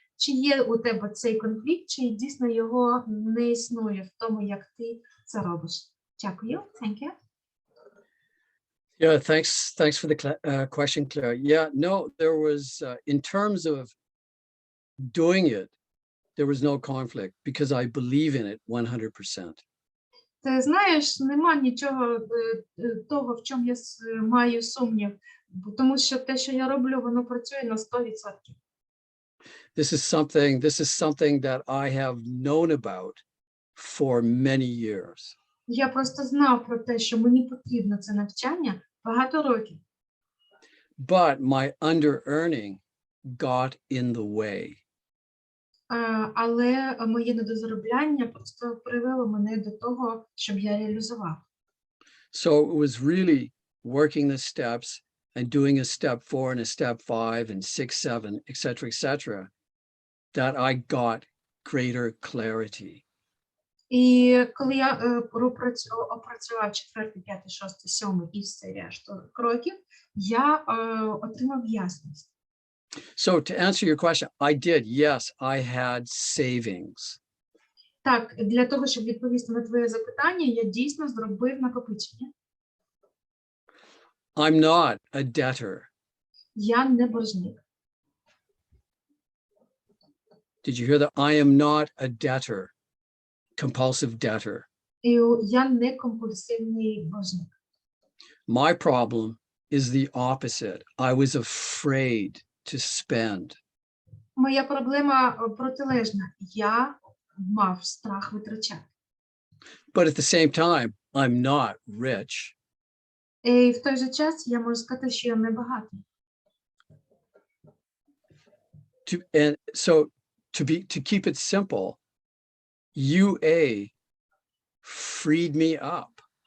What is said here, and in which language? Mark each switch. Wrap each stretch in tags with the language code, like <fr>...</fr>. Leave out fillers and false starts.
<uk>Чи є у тебе цей конфлікт, чи дійсно його не існує в тому, як ти це робиш? Дякую.</uk> <en>Thank you. Yeah, thanks for the question, Claire. Yeah, no, there was, in terms of doing it, there was no conflict because I believe in it 100%.</en> <uk>Ти знаєш, нема нічого того, в чому я маю сумнів, тому що те, що я роблю, воно працює на 100%.</uk> <en>This is something that I have known about for many years.</en> <uk>Я просто знав про те, що мені потрібно це навчання багато років.</uk> <en>But my under-earning got in the way.</en> <uk>Але моє недозаробляння просто привело мене до того, щоб я реалізував.</uk> <en>So it was really working the steps and doing a step 4 and a step 5 and 6, 7, etc., that I got greater clarity.</en> <uk>І коли я опрацював 4, 5, 6, 7 і все решту кроків, я отримав ясність.</uk> <en>So to answer your question, I did. Yes, I had savings.</en> <uk>Так, для того, щоб відповісти на твоє запитання, я дійсно зробив накопичення.</uk> <en>I'm not a debtor.</en> <uk>Я не боржник.</uk> <en>Did you hear that? I am not a debtor, compulsive debtor.</en> <uk>І я не компульсивний боржник.</uk> <en>My problem is the opposite. I was afraid to spend.</en> <uk>Моя проблема протилежна. Я мав страх витрачати.</uk> <en>But at the same time, I'm not rich.</en> <uk>І в той же час я можу сказати, що я не багатий.</uk> <en>and so to keep it simple, UA freed me up.</en>